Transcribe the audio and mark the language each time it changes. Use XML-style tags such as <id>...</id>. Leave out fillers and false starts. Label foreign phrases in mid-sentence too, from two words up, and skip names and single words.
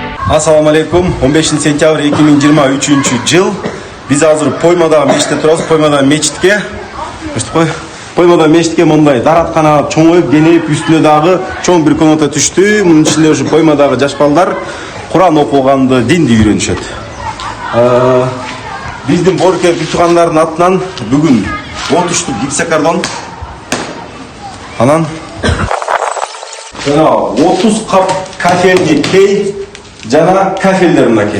<ar>السلام عليكم.</ar> <ky>15 сентябрь 2023 жыл. Biz hazır Poymada mecitте turabыз. Poymada mecitке. Poymada mecitке мындай дараткана чоңоюп, кеңейип, үстүнө дагы чоң бир комната түштү. Мунун ичинде ушу Poymадагы жаш балдар Куран окуганды, динди үйрөнүшөт. Биздин борке бүтүгандардын атынан бүгүн 30 штук гипсокартон. Анан жана 30 кап кафелди кей жана кафелдер мынакей.</ky>